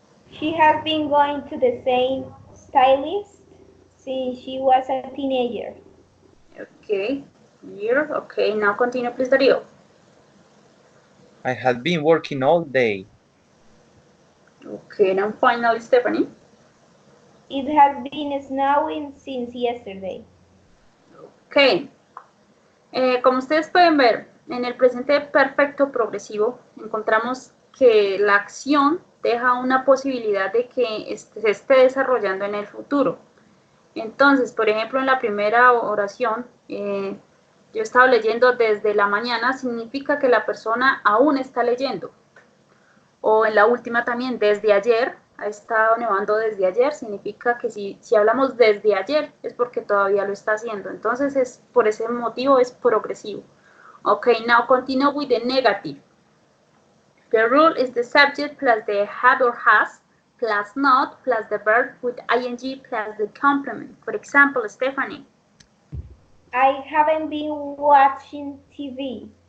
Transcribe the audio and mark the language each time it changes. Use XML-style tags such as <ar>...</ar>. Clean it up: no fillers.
<en>She has been going to the same stylist since she was a teenager. Okay. Here. Okay. Now continue, please, Dario. I had been working all day. Okay. Now finally, Stephanie. It has been snowing since yesterday.</en> <es>Ok, como ustedes pueden ver, en el presente perfecto progresivo encontramos que la acción deja una posibilidad de que se esté desarrollando en el futuro. Entonces, por ejemplo, en la primera oración, yo estaba leyendo desde la mañana, significa que la persona aún está leyendo. O en la última también, desde ayer, ha estado nevando desde ayer, significa que si hablamos desde ayer es porque todavía lo está haciendo. Entonces, por ese motivo es progresivo.</es> <en>Okay, now continue with the negative. The rule is the subject plus the have or has plus not plus the verb with ing plus the complement. For example, Stephanie. I haven't been watching TV.</en>